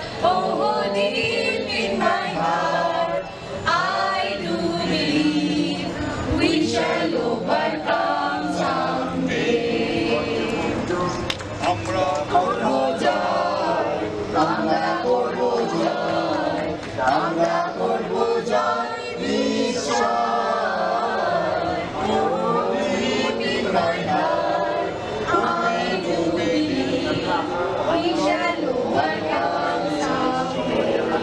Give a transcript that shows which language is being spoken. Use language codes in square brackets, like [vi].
[en] Oh, deep in my heart, I do believe we shall overcome someday. [bn] আমরা করবো জয়, আমরা করবো জয়, আমরা করবো জয় নিশ্চয়। [en] Oh, deep in my heart, I do believe we shall overcome someday.